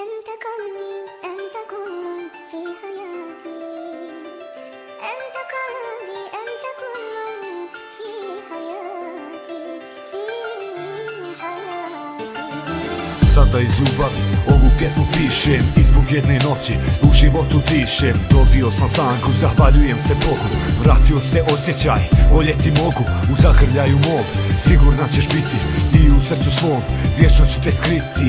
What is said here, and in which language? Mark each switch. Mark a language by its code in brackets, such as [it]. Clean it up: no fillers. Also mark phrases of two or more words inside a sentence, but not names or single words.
[ar] أنت قلبي أنت كل في حياتي أنت قلبي أنت كل في حياتي في حياتي. [bs] Sada iz ljubavi ovu pjesmu pišem i zbog jedne noći u životu dišem. Dobio sam stanku, zahvaljujem se Bogu. Vratio se osjećaj, voljeti mogu. U zagrljaju mom sigurna ćeš biti i u srcu svom vječno ću te skriti.